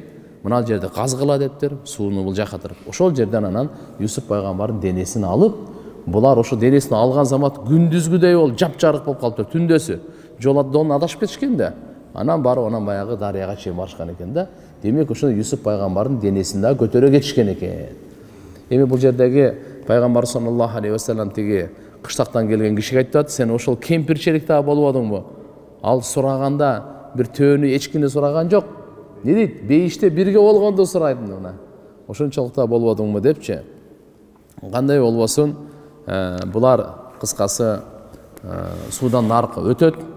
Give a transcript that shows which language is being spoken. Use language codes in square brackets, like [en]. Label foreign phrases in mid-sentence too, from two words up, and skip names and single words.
[ky] Мына жерде казгыла дептир, сууну бул жака туруп. Ошол жерден анан Юсуп пайгамбардын денесин алып, булар ошо денесин алган замат күндүзгүдөй болуп жапжарык болуп калыптыр, түндөсү. Жолдон адашып кетишкен да. Анан барып анан баягы дарыяга чейин барышкан экен да. Демек ошо Юсуп пайгамбардын денесин да көтөрө кетишкен экен. Эми бул жердеги пайгамбар [ar] صلى الله عليه وسلم [ky] тиги кыштактан келген кишиге айтат, сен ошол кемпирчилик да болуп атыңбы? Ал сураганда бир төөнү эчкини сураган жок. Не дейт? Бейиште бирге болгондо сурайт мына. Ошончолукта болуп атыңбы депчи. Кандай болбосун, булар кыскасы суудан наркы өтөт.